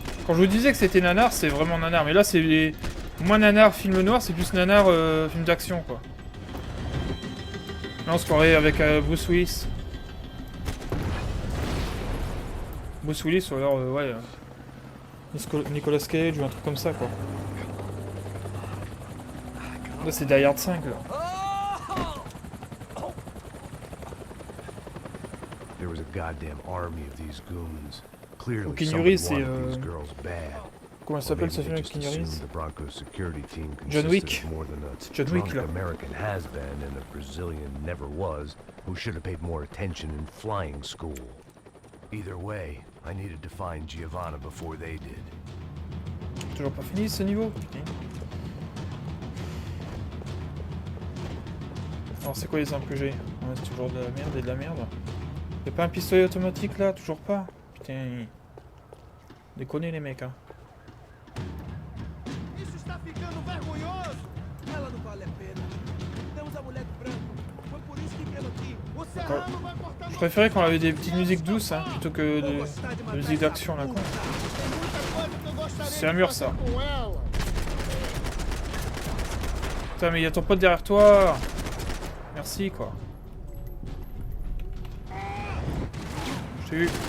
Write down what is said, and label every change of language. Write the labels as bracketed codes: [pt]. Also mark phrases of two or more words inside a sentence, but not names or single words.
[fr] Quand je vous disais que c'était nanar, c'est vraiment nanar. Mais là, c'est moins nanar film noir, c'est plus nanar film d'action, quoi. Là, on se croirait avec Bruce Willis. Bruce Willis ou alors, ouais... Nicolas Cage ou un truc comme ça, quoi. Là, c'est Die Hard 5, là. [en] There was a goddamn army of these goons. Clearly, Keanu somebody [fr] c'est [en] wanted these girls bad. [fr] Comment elle s'appelle ce film avec Keanu Reeves? John Wick. C'est John Wick, là. [en] American has been and a Brazilian never was, who should have paid more attention in flying school. Either way, I needed to find Giovanna before they did. [fr] Toujours pas fini ce niveau? Alors c'est quoi les armes que j'ai? Ouais, c'est toujours de la merde et de la merde. Y'a pas un pistolet automatique là? Toujours pas? Putain. Déconnez les mecs, hein. [pt] Isso está ficando vergonhoso. Ela não vale a pena. Temos a mulher de branco. Foi por isso que viemos aqui. O serrano vai cortar. [fr] Je préférais quand on avait des petites musiques douces, hein, plutôt que de musique d'action là, quoi. C'est un mur ça. Putain, mais y'a ton pote derrière toi. Merci, quoi. Je t'ai eu.